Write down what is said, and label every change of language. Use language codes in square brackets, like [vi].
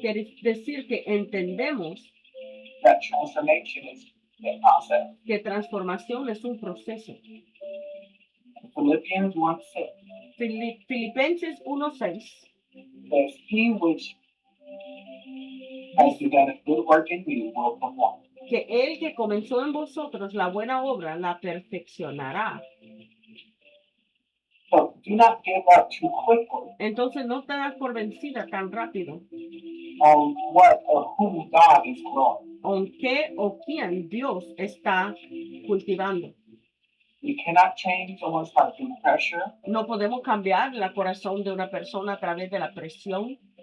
[es] Quiere decir que entendemos [en] that transformation is a process. [es] que transformación es un proceso. [en] Philippians 1:6 [es] Filipenses 1:6 [en] says, He which has begun a good work in you will perform. [es] que el que comenzó en vosotros la buena obra la perfeccionará. [en] So do not give up too quickly [es] Entonces no te das por vencida tan rápido. [en] on what or who God is growing. [es] ¿En qué o quién Dios está cultivando? [en] We cannot change someone's heart through pressure, [es] No podemos cambiar el corazón de una persona a través de la presión,